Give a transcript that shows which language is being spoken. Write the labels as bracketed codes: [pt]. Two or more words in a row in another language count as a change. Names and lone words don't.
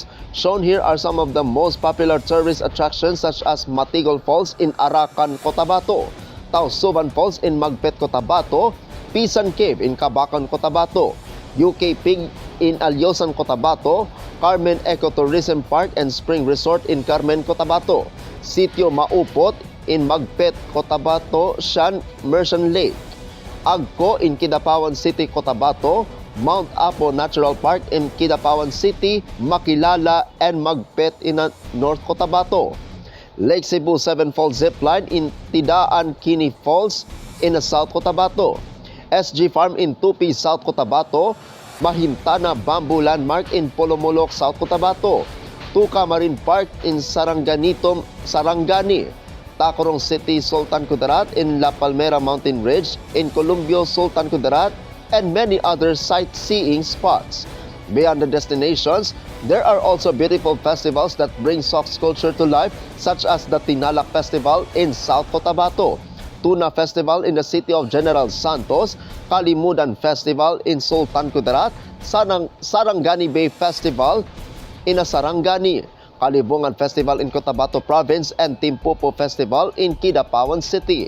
[en] Shown here are some of the most popular tourist attractions such as Matigol Falls in Arakan, Cotabato, Tausuban Falls in Magpet, Cotabato, Pisan Cave in Cabacan, Cotabato, UK Pig in Alyosan, Cotabato, Carmen Ecotourism Park and Spring Resort in Carmen, Cotabato, Sitio Maupot in Magpet, Cotabato, Shan Merchant Lake, Agco in Kidapawan City, Cotabato, Mount Apo Natural Park in Kidapawan City, Makilala, and Magpet in North Cotabato. Lake Cebu 7 Falls Zipline in Tidaan Kini Falls in South Cotabato. SG Farm in Tupi, South Cotabato. Mahintana Bamboo Landmark in Polomolok, South Cotabato. Tuca Marine Park in Saranganito, Sarangani. Tacorong City, Sultan Kudarat in La Palmera Mountain Ridge in Columbio, Sultan Kudarat, and many other sightseeing spots. Beyond the destinations, there are also beautiful festivals that bring Sox culture to life, such as the Tinalak Festival in South Cotabato, Tuna Festival in the City of General Santos, Kalimudan Festival in Sultan Kudarat, Sarangani Bay Festival in Sarangani, Kalibungan Festival in Cotabato Province, and Timpopo Festival in Kidapawan City.